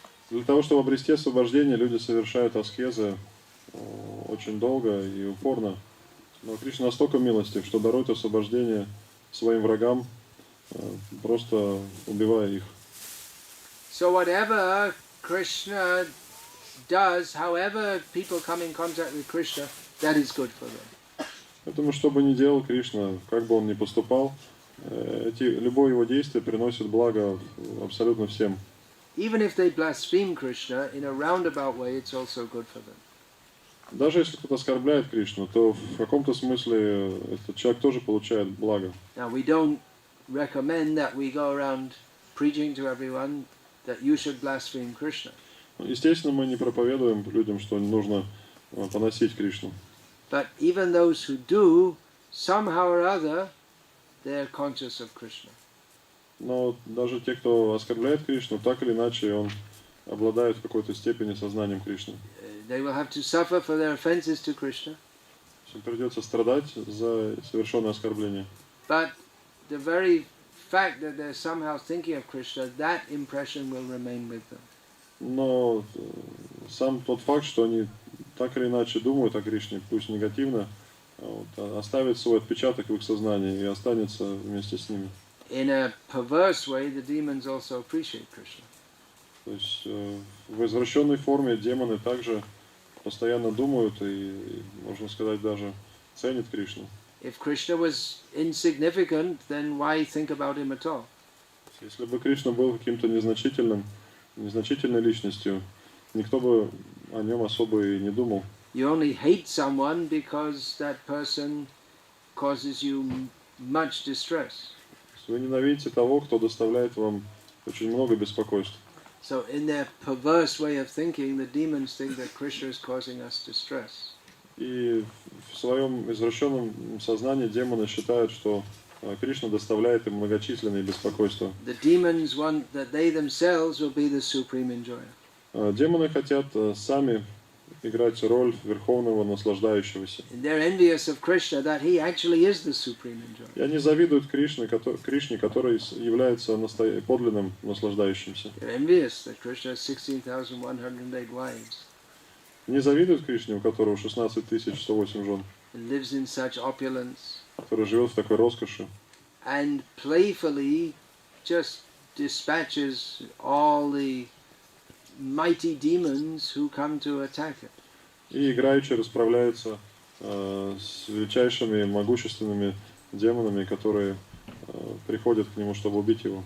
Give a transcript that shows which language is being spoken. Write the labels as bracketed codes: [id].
[ru] Для того, чтобы обрести освобождение, люди совершают аскезы очень долго и упорно. Но Кришна настолько милостив, что дарует освобождение своим врагам, просто убивая их. [en] So whatever Krishna does, however people come in contact with Krishna, that is good for them. [ru] Поэтому, что бы ни делал Кришна, как бы он ни поступал, любое его действие приносит благо абсолютно всем. [en] Even if they blaspheme Krishna in a roundabout way, it's also good for them. [ru] Даже если кто-то оскорбляет Кришну, то в каком-то смысле этот человек тоже получает благо. [en] Now we don't recommend that we go around preaching to everyone that you should blaspheme Krishna. [ru] Естественно, мы не проповедуем людям, что нужно поносить Кришну. [en] But even those who do, somehow or other, they're conscious of Krishna. [ru] Но даже те, кто оскорбляет Кришну, так или иначе он обладает в какой-то степени сознанием Кришны. [en] They will have to suffer for their offenses to Krishna. [ru] Им придется страдать за совершенное оскорбление. [en] But the very fact that they're somehow thinking of Krishna, that impression will remain with them. [ru] Но сам тот факт, что они так или иначе думают о Кришне, пусть негативно, оставит свой отпечаток в их сознании и останется вместе с ними. [en] In a perverse way, the demons also appreciate Krishna. [ru] То есть в извращенной форме демоны также постоянно думают и, можно сказать, даже ценят Кришну. [en] If Krishna was insignificant, then why think about him at all? [ru] Если бы Кришна был каким-то незначительной личностью, никто бы о нем особо и не думал. [en] You only hate someone because that person causes you much distress. [ru] Вы ненавидите того, кто доставляет вам очень много беспокойств. [en] So in their perverse way of thinking, the demons think that Krishna is causing us distress. [ru] И в своем извращенном сознании демоны считают, что Кришна доставляет им многочисленные беспокойства. [en] The demons want that they themselves will be the supreme enjoyer. [ru] Демоны хотят сами играть роль верховного наслаждающегося. [en] And they're envious of Krishna that he actually is the supreme enjoyer. [ru] И они завидуют Кришне, который является подлинным наслаждающимся. [en] They're envious that Krishna has 16,108 wives. [ru] Не завидуют Кришне, у которого 16 108 жен, [en] And lives in such opulence. [ru] который живет в такой роскоши. [en] And playfully just dispatches all the mighty demons who come to attack him. [ru] И играючи расправляется с величайшими могущественными демонами, которые приходят к нему, чтобы убить его.